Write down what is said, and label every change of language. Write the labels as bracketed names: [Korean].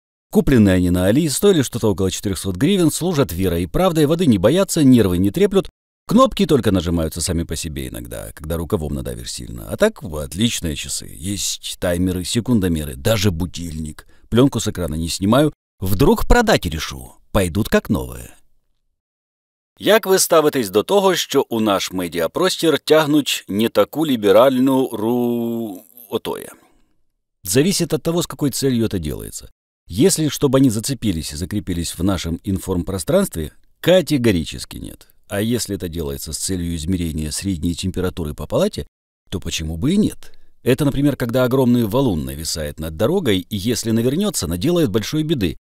[Russian] Купленные они на Али, стоили что-то около 400 гривен, служат верой и правдой, воды не боятся, нервы не треплют, кнопки только нажимаются сами по себе иногда, когда рукавом надавишь сильно. А так, отличные часы. Есть таймеры, секундомеры, даже будильник. Пленку с экрана не снимаю. Вдруг продать решу. Пойдут как новые. [Ukrainian] Як ви ставитесь до того, що у наш медіапростір тягнуть не таку ліберальну отое? [Russian] Зависит от того, с какой целью это делается. Если чтобы они зацепились и закрепились в нашем информпространстве, категорически нет. А если это делается с целью измерения средней температуры по палате, то почему бы и нет? Это, например, когда огромный валун нависает над дорогой, и если навернется, наделает большой беды.